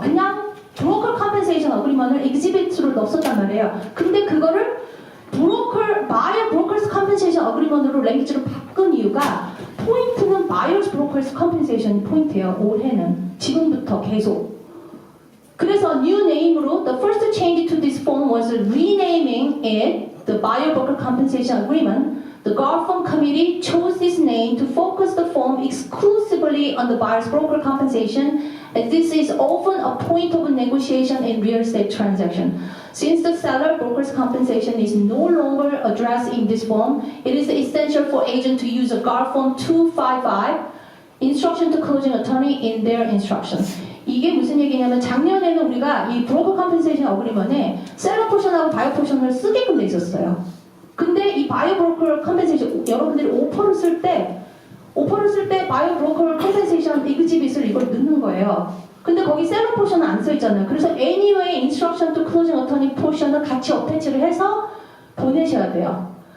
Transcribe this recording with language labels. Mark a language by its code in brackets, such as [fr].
[ko] 그냥 브로커 컴펜세이션 어그리먼트를 exhibit로 넣었단 말이에요. 근데 그거를 바이어 브로커스 컴펜세이션 어그리먼트로 랭귀지로 바꾼 이유가 포인트는 바이어스 브로커스 컴펜세이션 포인트예요. 올해는 지금부터 계속. 그래서 [en] new name으로 the first change to this form was renaming it the buyer broker compensation agreement. The Garfund Committee chose this name to focus the form exclusively on the buyer's broker compensation, as this is often a point of negotiation in real estate transaction. Since the seller broker's compensation is no longer addressed in this form, it is essential for agents to use a Garfund 255 instruction to closing attorney in their instructions. [ko] 이게 무슨 얘기냐면 작년에는 우리가 이 브로커 컴펜세이션 어그리먼트에 셀러 포션하고 바이어 포션을 쓰게끔 돼 있었어요. 근데 이 바이어 브로커 컴펜세이션 여러분들이 오퍼를 쓸 때 바이어 브로커 컴펜세이션 exhibit을 이걸 넣는 거예요. 근데 거기 셀러 포션은 안 써 있잖아요. 그래서 anyway instruction to closing attorney 포션을 같이 어태치를 해서 보내셔야 돼요.